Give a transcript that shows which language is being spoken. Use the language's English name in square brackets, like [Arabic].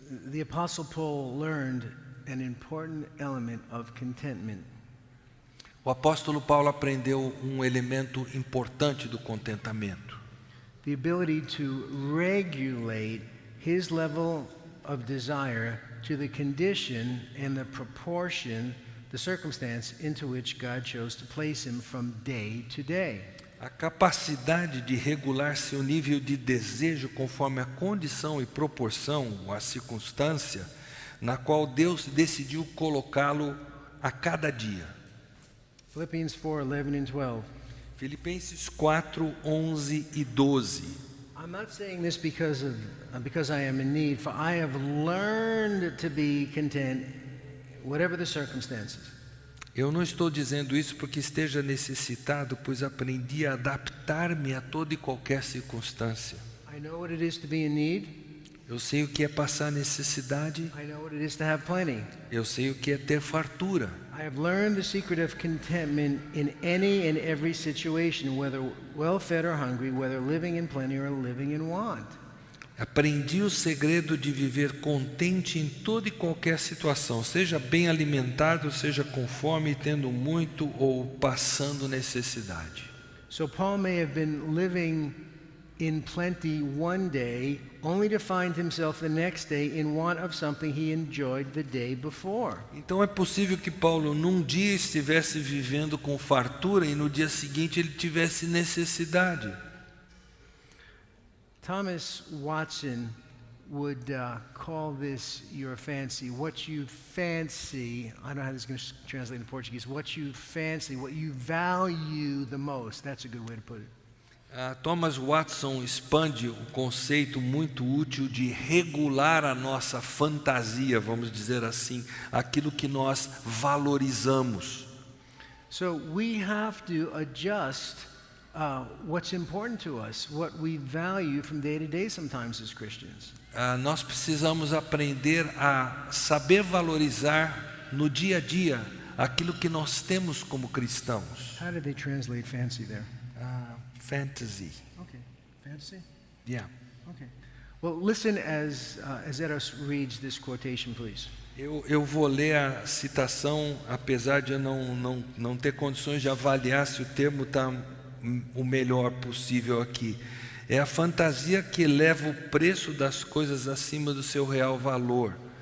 [English] The Apostle Paul learned an important element of contentment. [Portuguese] O apóstolo Paulo aprendeu um elemento importante do contentamento. [English] The ability to regulate his level of desire to the condition and the proportion, the circumstance into which God chose to place him from day to day. [Portuguese] A capacidade de regular seu nível de desejo conforme a condição e proporção, a circunstância, na qual Deus decidiu colocá-lo a cada dia. [English] Philippians 4:11 and 12. [Portuguese] Filipenses 4, 11 e 12. [English] I'm not saying this because I am in need, for I have learned to be content, whatever the circumstances. [Portuguese] Eu não estou dizendo isso porque esteja necessitado, pois aprendi a adaptar-me a toda e qualquer circunstância. [English] I know what it is to be in need. [Portuguese] Eu sei o que é passar necessidade. [English] I know what it is to have plenty. [Portuguese] Eu sei o que é ter fartura. [English] I have learned the secret of contentment in any and every situation, whether well-fed or hungry, whether living in plenty or living in want. [Portuguese] Aprendi o segredo de viver contente em toda e qualquer situação, seja bem alimentado, seja com fome, tendo muito ou passando necessidade. [English] So Paul may have been living in plenty one day, only to find himself the next day in want of something he enjoyed the day before. [Portuguese] Então é possível que Paulo num dia estivesse vivendo com fartura e no dia seguinte ele tivesse necessidade. [English] Thomas Watson would call this your fancy, what you fancy. I don't know how this is going to translate in Portuguese. What you fancy, what you value the most. That's a good way to put it. [Portuguese] Thomas Watson expande o conceito muito útil de regular a nossa fantasia, vamos dizer assim, aquilo que nós valorizamos. [English] So we have to adjust what's important to us, what we value from day to day sometimes as Christians. [Portuguese] Nós precisamos aprender a saber valorizar no dia a dia aquilo que nós temos como cristãos. [English] How did they translate fancy there? Fantasy. Okay, fantasy? Yeah. Okay. Well, listen as Eros reads this quotation, please. [Portuguese] Eu vou ler a citação, apesar de eu não ter condições de avaliar se o termo está o melhor possível aqui. É a fantasia que eleva o preço das coisas acima do seu real valor.